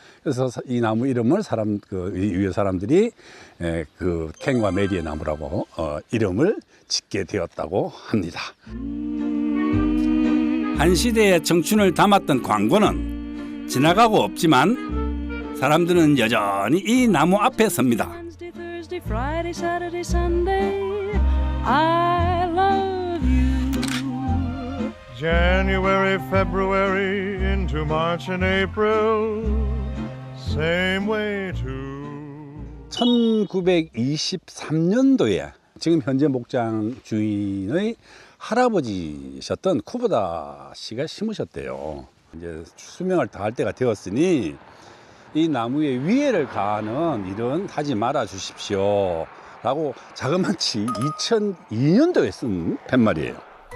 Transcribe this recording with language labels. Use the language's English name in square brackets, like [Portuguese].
[Korean] 그래서 이 나무 이름을 이 사람들이 그 켄과 메리의 나무라고 이름을 짓게 되었다고 합니다. 한 시대의 청춘을 담았던 광고는 지나가고 없지만 사람들은 여전히 이 나무 앞에 섭니다. [English] Thursday, Friday, Saturday, Sunday, I love you. January, February, into March and April, same way too. [Korean] 1923년도에 지금 현재 목장 주인의 할아버지셨던 쿠보다 씨가 심으셨대요. 이제 수명을 다할 때가 되었으니 이 나무의 위해를 가하는 일은 하지 말아 주십시오 라고 자그마치 2002년도에 쓴 팻말이에요.